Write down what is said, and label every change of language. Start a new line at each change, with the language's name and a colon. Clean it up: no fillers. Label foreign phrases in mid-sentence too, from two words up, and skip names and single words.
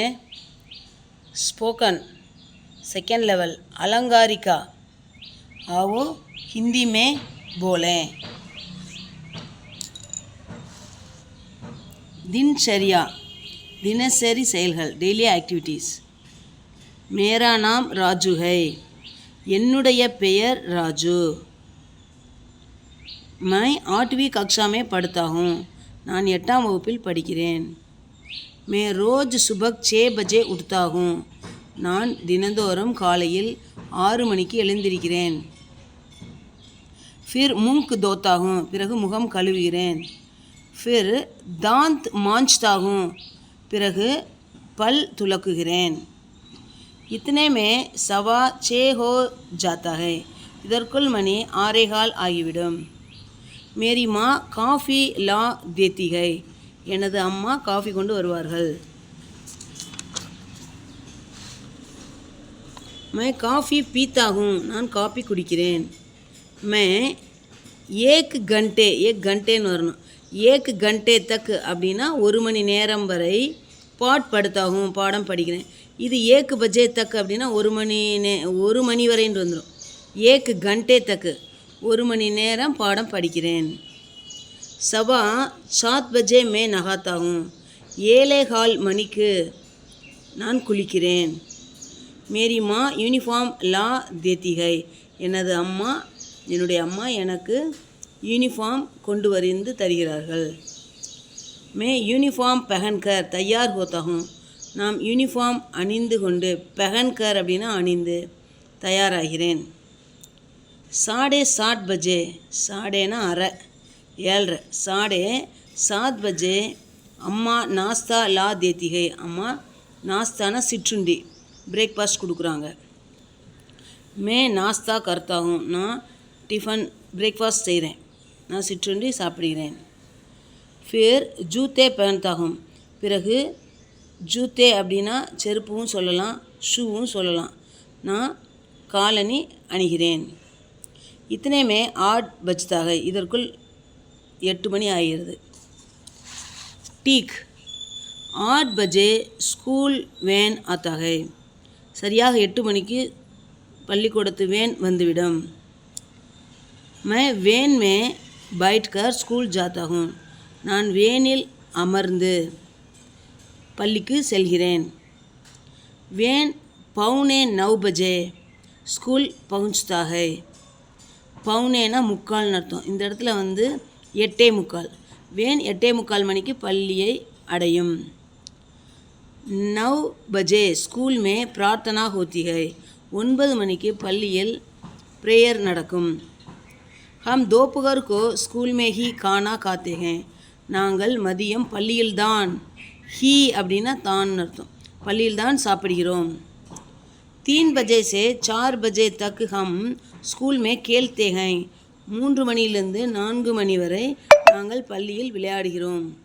Hindi: स्पोकन सेकेंड लेवल अलंकारिका आओ हिंदी में बोलें। दिनचर्या दिनचरी செயல்கள்
English: daily activities.
Hindi: मेरा नाम राजू है।
Tamil: என்னுடைய பெயர் ராஜு।
Hindi: मैं 8वीं कक्षा में पढ़ता हूँ।
Tamil: நான் 8ஆம் வகுப்பில் படிக்கிறேன்।
Hindi: मैं रोज़ सुबह 6 बजे उठता हूँ।
Tamil: நான் தினந்தோறும் காலையில் 6 மணிக்கு எழுந்திருக்கிறேன்।
Hindi: फिर मुंह धोता हूँ,
Tamil: பிறகு முகம் கழுவுகிறேன்।
Hindi: फिर दांत मांजता हूँ,
Tamil: பிறகு பல் துலக்குகிறேன்।
Hindi: इतने में 6:15 हो जाता है,
Tamil: இதற்குள் மணி 6:15 ஆகிவிடும்।
Hindi: मेरी माँ काफ़ी ला देती है,
Tamil: எனது அம்மா காஃபி கொண்டு வருவார்கள்।
Hindi: मैं काफ़ी पीता हूँ,
Tamil: நான் காஃபி குடிக்கிறேன்।
Hindi: मैं एक घंटेன்னு வரணும்। एक घंटे तक
Tamil: அப்படின்னா 1 மணி நேரம் வரை
Hindi: पढ़ता हूँ,
Tamil: பாடம் படிக்கிறேன்। இது 1
Hindi: बजे तक
Tamil: அப்படின்னா 1 மணி வரைன்னு வந்துடும்।
Hindi: 1 घंटे तक
Tamil: 1 மணி நேரம் பாடம் படிக்கிறேன்।
Hindi: 7:15 बजे मैं नहाता हूँ,
Tamil: 7:15 மணிக்கு நான் குளிக்கிறேன்।
Hindi: मेरी माँ यूनिफॉर्म ला देती है,
Tamil: என்னுடைய அம்மா எனக்கு யூனிஃபார்ம் கொண்டு வந்து தருகிறார்கள்।
Hindi: मैं यूनिफॉर्म पहनकर तैयार होता हूँ,
Tamil: நாம் யூனிஃபார்ம் அணிந்து கொண்டு पहनकर அப்படின்னா அணிந்து தயாராகிறேன்।
Hindi: 7:30 बजे साढ़ेना अरे 7:30 7:30 बजे अम्मा नाश्ता ला देती है, अम्मा नाश्ताना सिற்றுண்டி ब्रेकफास्ट கொடுக்குறாங்க। मैं नाश्ता करता हूँ,
Tamil: நான் டிஃபன் ब्रेकफास्ट செய்கிறேன், நான் சிற்றுண்டி சாப்பிடுகிறேன்।
Hindi: फिर जूते पहनता हूँ,
Tamil: பிறகு ஜூத்தே அப்படின்னா செருப்பும் சொல்லலாம், ஷூவும் சொல்லலாம், நான் காலணி அணிகிறேன்।
Hindi: इतने में 8 बजता है,
Tamil: இதற்குள் 8 மணி ஆகிறது।
Hindi: ठीक 8 बजे स्कूल वैन आता है,
Tamil: சரியாக 8 மணிக்கு பள்ளிக்கூடத்து வேன் வந்துவிடும்।
Hindi: मैं वैन में बैठकर स्कूल जाता हूँ,
Tamil: நான் வேனில் அமர்ந்து பள்ளிக்கு செல்கிறேன்।
Hindi: वैन 8:45 बजे स्कूल पहुँचता है,
Tamil: பவுனேனா முக்கால்னு அர்த்தம்। இந்த இடத்துல 8:45, வேன் 8:45 மணிக்கு பள்ளியை அடையும்।
Hindi: 9 बजे स्कूल में प्रार्थना होती है,
Tamil: 9 மணிக்கு பள்ளியில் ப்ரேயர் நடக்கும்।
Hindi: हम दोपहर को स्कूल में ही खाना खाते हैं,
Tamil: நாங்கள் மதியம் பள்ளியில்தான், ஹீ அப்படின்னா தான் அர்த்தம், பள்ளியில்தான் சாப்பிடுகிறோம்।
Hindi: 3 बजे से 4 बजे तक हम स्कूल में खेलते हैं,
Tamil: 3 மணியிலிருந்து 4 மணி வரை நாங்கள் பள்ளியில் விளையாடுகிறோம்।